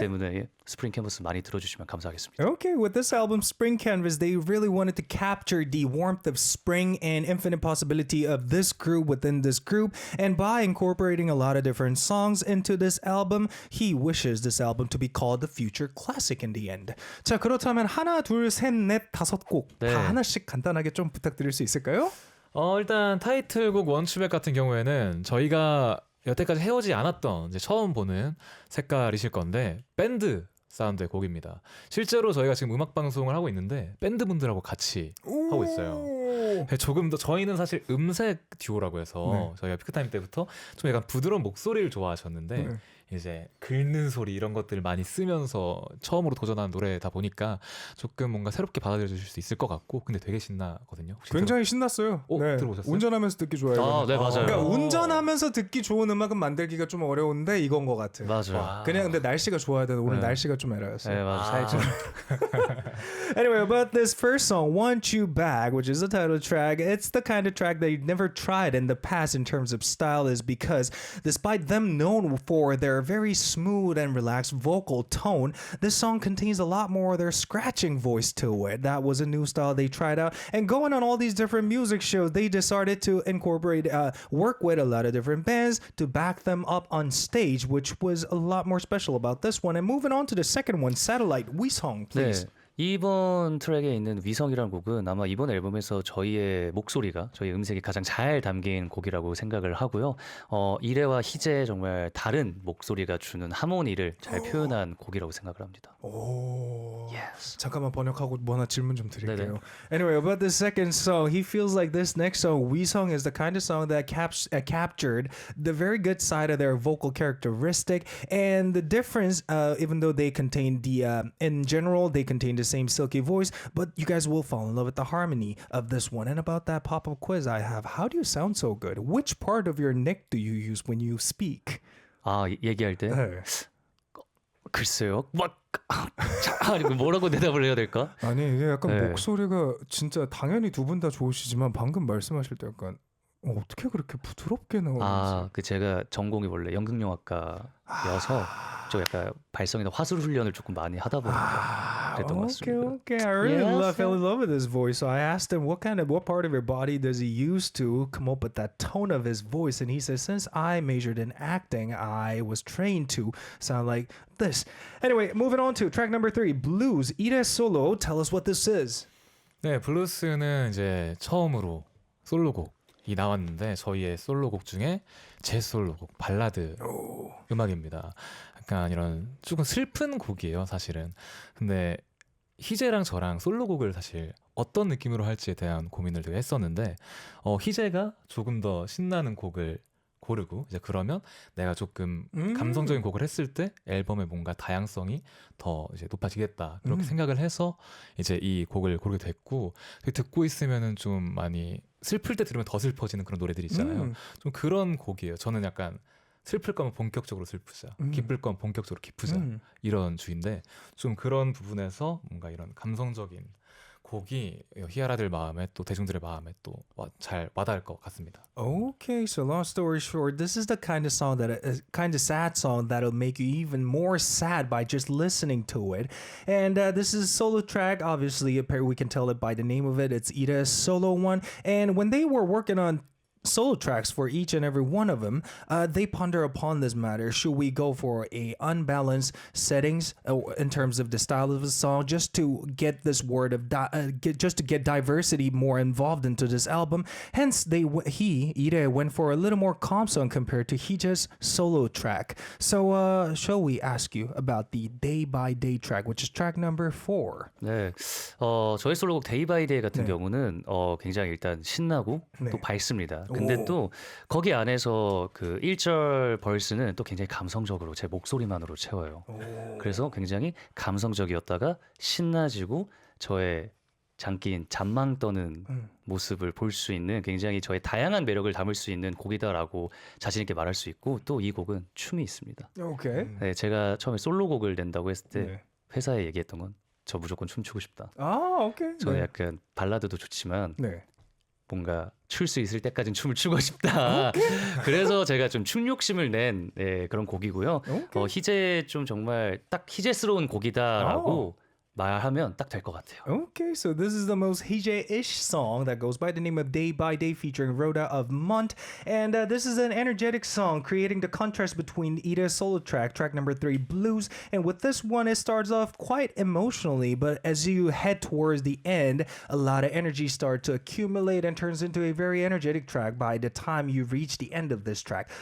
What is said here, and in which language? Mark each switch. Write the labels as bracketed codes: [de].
[ko] 때문에 스프링 캔버스 많이 들어주시면 감사하겠습니다. [en] Okay, with this album, Spring Canvas, they really wanted to capture the warmth of spring and infinite possibility of this group within this group. And by incorporating a lot of different songs into this album, he wishes this album to be called the future classic in the end. [ko] 자, 그렇다면 하나, 둘, 셋, 넷, 다섯 곡 다 네. 하나씩 간단하게 좀 부탁드릴 수 있을까요? 일단 타이틀곡 원추백 같은 경우에는 저희가 여태까지 해오지 않았던 이제 처음 보는 색깔이실 건데 밴드 사운드의 곡입니다. 실제로 저희가 지금 음악 방송을 하고 있는데 밴드 분들하고 같이 하고 있어요. 조금 더 저희는 사실 음색 듀오라고 해서 저희가 피크타임 때부터 좀 약간 부드러운 목소리를 좋아하셨는데 이제 긁는 소리 이런 것들을 많이 쓰면서 처음으로 도전하는 노래다 보니까 조금 뭔가 새롭게 받아들여 주실 수 있을 것 같고 근데 되게 신나거든요. 굉장히 신났어요. 들어보셨어요? 운전하면서 듣기 좋아요. 네, 맞아요. 그러니까 운전하면서 듣기 좋은 음악은 만들기가 좀 어려운데 이건 것 같아. 맞아요. 그냥 근데 날씨가 좋아야 되는 오늘 날씨가 좀 에러였어요. 네, 맞아요. 살짝. [en] Anyway, about this first song, Want You Back, which is the title track, it's the kind of track they never tried in the past in terms of style is because despite them known for their very smooth and relaxed vocal tone, this song contains a lot more of their scratching voice to it. That was a new style they tried out. And going on all these different music shows, they decided to incorporate, work with a lot of different bands to back them up on stage, which was a lot more special about this one. And moving on to the second one, Satellite, Wisong, please. [ko] 네. 이번 트랙에 있는 위성이라는 곡은 아마 이번 앨범에서 저희의 목소리가 저희 음색이 가장 잘 담긴 곡이라고 생각을 하고요. 이래와 희재의 정말 다른 목소리가 주는 하모니를 잘 표현한 곡이라고 생각을 합니다. 오. [en] Yes. [ko] 잠깐만 번역하고 뭐 하나 질문 좀 드릴게요. 네네. [en] Anyway, about the second song, he feels like this next song, We Song, is the kind of song that captured the very good side of their vocal characteristic and the difference. Even though they contain in general, they contain the same silky voice, but you guys will fall in love with the harmony of this one. And about that pop-up quiz I have, how do you sound so good? Which part of your neck do you use when you speak? [ko] 아, 얘기할 때 네. 글쎄요. 이거 뭐라고 대답을 해야 될까? 아니 이게 약간 네. 목소리가 진짜 당연히 두 분 다 좋으시지만 방금 말씀하실 때 약간 어떻게 그렇게 부드럽게 나오는지. 그 제가 전공이 원래 연극영화과여서 저 약간 발성이나 화술 훈련을 조금 많이 하다 보니까 그랬던 것 같습니다. [en] Okay. I really Yes. fell in love with his voice. So I asked him what part of your body does he use to come up with that tone of his voice, and he says since I majored in acting, I was trained to sound like this. Anyway, moving on to track number 3, Blues. Ida Solo, tell us what this is. [ko] 네, 블루스는 이제 처음으로 솔로곡이 나왔는데 저희의 솔로곡 중에 제 솔로곡 발라드 음악입니다. 약간 이런 조금 슬픈 곡이에요, 사실은. 근데 희재랑 저랑 솔로곡을 사실 어떤 느낌으로 할지에 대한 고민을 되게 했었는데 희재가 조금 더 신나는 곡을 고르고 이제 그러면 내가 조금 감성적인 곡을 했을 때 앨범의 뭔가 다양성이 더 이제 높아지겠다 그렇게 생각을 해서 이제 이 곡을 고르게 됐고 듣고 있으면은 좀 많이 슬플 때 들으면 더 슬퍼지는 그런 노래들 있잖아요. 좀 그런 곡이에요. 저는 약간 슬플 거면 본격적으로 슬프자, 기쁠 거면 본격적으로 기쁘자 이런 주인데 좀 그런 부분에서 뭔가 이런 감성적인 곡이 희아라들 마음에 또 대중들의 마음에 또 잘 와닿을 것 같습니다. [en] Okay, so long story short, this is the kind of song kind of sad song that'll make you even more sad by just listening to it. And this is a solo track. Obviously, we can tell it by the name of it. It's Ida's solo one. And when they were working on solo tracks for each and every one of them, they ponder upon this matter. Should we go for a unbalanced settings in terms of the style of the song, just to get this word of just to get diversity more involved into this album? Hence, Ida went for a little more calm song compared to Hija's solo track. So, shall we ask you about the Day by Day track, which is track number 4? [ko] 네, 저희 솔로곡 데이 바이 데이 같은 네. 경우는 굉장히 일단 신나고 네. 또 밝습니다. 근데 오. 또 거기 안에서 그 1절 벌스는 또 굉장히 감성적으로 제 목소리만으로 채워요. 그래서 굉장히 감성적이었다가 신나지고 저의 장기인 잠망 떠는 모습을 볼 수 있는 굉장히 저의 다양한 매력을 담을 수 있는 곡이다라고 자신 있게 말할 수 있고 또 이 곡은 춤이 있습니다. [en] Okay. [ko] 네, 제가 처음에 솔로곡을 낸다고 했을 때 네. 회사에 얘기했던 건 저 무조건 춤추고 싶다. [en] Okay. [ko] 저는 약간 발라드도 좋지만 네. 뭔가 출 수 있을 때까지는 춤을 추고 싶다. 그래서 제가 좀 춤 욕심을 낸 그런 곡이고요. 희재 좀 정말 딱 희재스러운 곡이다라고 말하면 딱 될 것 같아요. [en] Okay, so this is the most Hije-ish song that goes by the name of Day by Day featuring Rhoda of Mont. And this is an energetic song creating the contrast between Ida's solo track, track number 3, Blues. And with this one, it starts off quite emotionally, but as you head towards the end, a lot of energy starts to accumulate and turns into a very energetic track by the time you reach the end of this track.